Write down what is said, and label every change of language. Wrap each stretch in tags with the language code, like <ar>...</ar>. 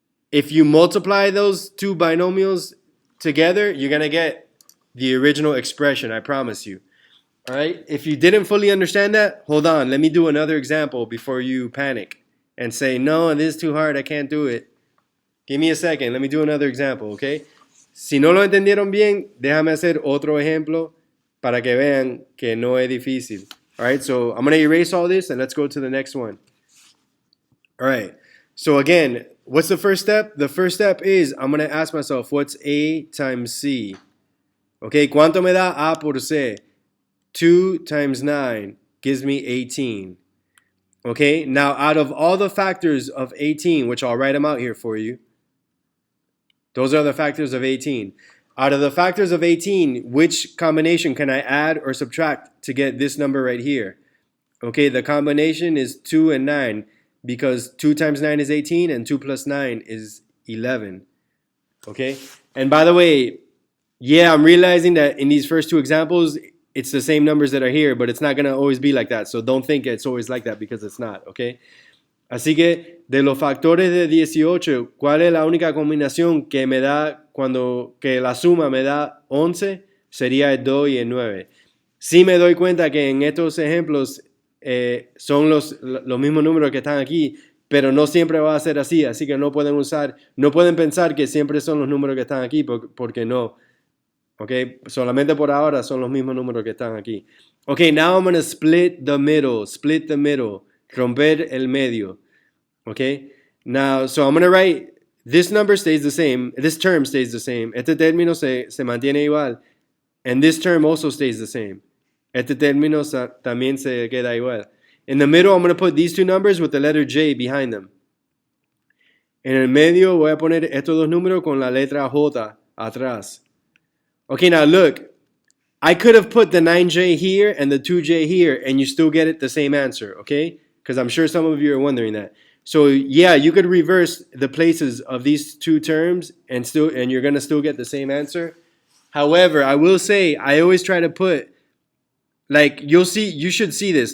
<en>If you multiply those two binomials together, you're going to get the original expression, I promise you. All right? If you didn't fully understand that, hold on. Let me do another example before you panic and say, no, this is too hard, I can't do it. Give me a second. Let me do another example, okay?</en> <es>Si no lo entendieron bien, déjame hacer otro ejemplo para que vean que no es difícil.</es> <en>All right? So I'm going to erase all this and let's go to the next one. All right. So again, what's the first step? The first step is I'm going to ask myself, what's A times C? Okay,</en> <es>¿cuánto me da A por C?</es> <en>2 times 9 gives me 18. Okay, now out of all the factors of 18, which I'll write them out here for you, those are the factors of 18. Out of the factors of 18, which combination can I add or subtract to get this number right here? Okay, the combination is 2 and 9. Because 2 times 9 is 18 and 2 plus 9 is 11. Okay? And by the way, yeah, I'm realizing that in these first two examples, it's the same numbers that are here, but it's not going to always be like that. So don't think it's always like that because it's not. Okay?</en> <es>Así que, de los factores de 18, ¿cuál es la única combinación que me da que la suma me da 11? Sería el 2 y el 9. Sí me doy cuenta que en estos ejemplos son los mismos números que están aquí, pero no siempre va a ser así que no pueden pensar que siempre son los números que están aquí, porque no. Okay, solamente por ahora son los mismos números que están aquí.</es> <en>Okay, now I'm going to split the middle,</en> <es>romper el medio.</es> <en>Okay, now, so I'm going to write, this number stays the same, this term stays the same,</en> <es>este término se mantiene igual,</es> <en>and this term also stays the same.</en> <es>Este término también se queda igual.</es> <en>In the middle, I'm going to put these two numbers with the letter J behind them.</en> <es>En el medio voy a poner estos dos números con la letra J atrás.</es> <en>Okay, now look. I could have put the 9J here and the 2J here, and you still get it the same answer, okay? Because I'm sure some of you are wondering that. So yeah, you could reverse the places of these two terms and you're going to still get the same answer. However, I will say I always try to put, like, you should see this.</en>